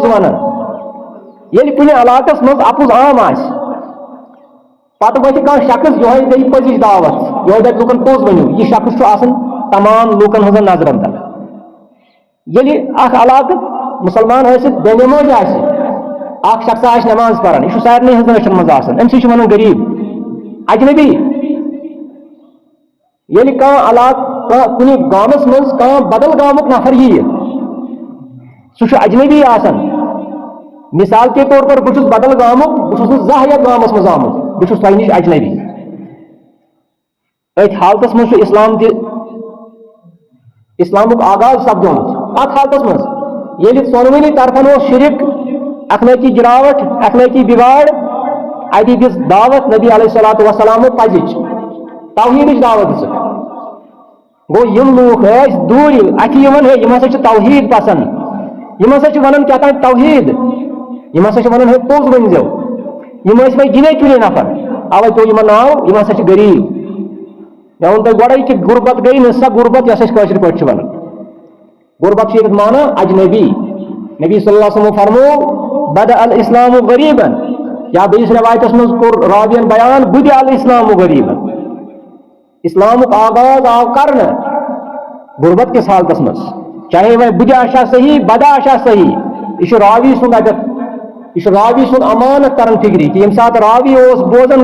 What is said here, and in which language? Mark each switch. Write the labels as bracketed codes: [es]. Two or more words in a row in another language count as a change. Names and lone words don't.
[ks] ونان یل کن علاقس مز اپز عام آس پتہ وتہ کھانا شخص یہ دی پزچ دعوت یہ دپ لوکن پوز ونو یہ شخص آسان تمام لوکن ہزن نظرن تل یل اخ علاقہ مسلمان ٲسِتھ بے نماز آسہِ اخ شخص آسہِ نماز پران یہ سارنٕے ہٕنٛزن أچھن منٛز آسان أمۍ سٕے چھِ ونان غریٖب اجنبی ییٚلہِ کانٛہہ علاقہٕ کُنہِ گامس منٛز کانٛہہ بدل گامُک نفر ییہِ سُہ چھُ اجنبی آسان مثال کے طور پر بہٕ چھُس بدل گامُک بہٕ چھُس نہٕ زانٛہہ یتھ گامس منٛز آمُت بہٕ چھُس تۄہہِ نِش اجنبی أتھۍ حالتس منٛز چھُ اسلام تہِ اسلامُک آغاز سپدومُت اتھ حالتس منٛز ییٚلہِ ژۄنوٕنی طرفن اوس شرک اخلاقی گراوٹ اخلاقی بگاڑ اتہِ دِژ دعوت نبی [ar] علیہ الصلوۃ والسلام [ks] پزِچ توحیدٕچ دعوت دِژٕکھ گوٚو یِم لوٗکھ ٲسۍ دوٗرِ اَتھِ یِوان ہے یِم ہسا چھِ توحیٖد پسنٛد یِم ہسا چھِ ونان کیٛاہ تام توحیٖد یِم ہسا چھِ ونان ہے پوٚز ؤنۍزیو یِم ٲسۍ وۄنۍ گِنے چُنے نفر اوے پیوٚو یِمن ناو یِم ہسا چھِ غریٖب مےٚ ووٚن تۄہہِ گۄڈے کہِ غُربت گٔے نہٕ سۄ غُربت یۄس أسۍ کٲشِر پٲٹھۍ چھِ ونان غُربت چھِ ییٚتہِ مانا اجنبی نبی [ar] صلی اللہ علیہ وسلم [ks] فرمو [ar] بدأ الاسلام غریبا [ks] یا بیٚیِس روایتس منٛز کوٚر راوین بیان [ar] بدأ الاسلام غریبا [ks] اسلامُک آغاز آو کرنہٕ غُربت کِس حالتس منٛز چاہے وۄنۍ بدأ آسیا صحیح بدا آسیا صحیح یہ چھُ راوی سُنٛد اَتٮ۪تھ یہ چھُ راوی سُنٛد امانت کران فکری کہ ییٚمہِ ساتہٕ راوی اوس بوزان